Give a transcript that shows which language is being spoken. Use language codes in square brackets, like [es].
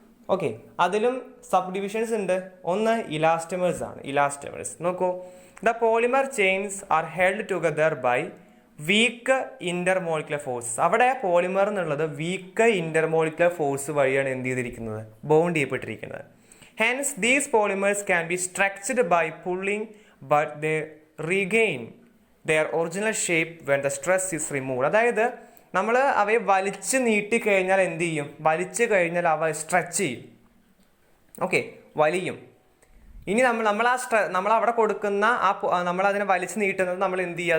[ml] Okay, അതിലും sub divisions ഉണ്ട്. ഒന്ന് ഇലാസ്റ്റമേഴ്സ് ആണ്. ഇലാസ്റ്റമേഴ്സ് നോക്കൂ. [en] The polymer chains are held together by weak intermolecular force. [ml] അവിടെ പോളിമർ എന്നുള്ളത് വീക്ക് ഇന്റർമോളിക്കുലർ ഫോഴ്സ് വഴിയാണ് എന്ത് ചെയ്തിരിക്കുന്നത്, bond ചെയ്യപ്പെട്ടിരിക്കുന്നത്. [en] Hence, these polymers can be stretched by pulling, but they regain their original shape when the stress is removed. [ml] അതായത് നമ്മൾ അവയെ വലിച്ച് നീട്ടിക്കഴിഞ്ഞാൽ എന്ത് ചെയ്യും? വലിച്ചു കഴിഞ്ഞാൽ അവ സ്ട്രെച്ച് ചെയ്യും. ഓക്കെ, വലിയും. ഇനി നമ്മൾ അവിടെ കൊടുക്കുന്ന നമ്മളതിനെ വലിച്ചു നീട്ടുന്നത് നമ്മൾ എന്ത് ചെയ്യുക?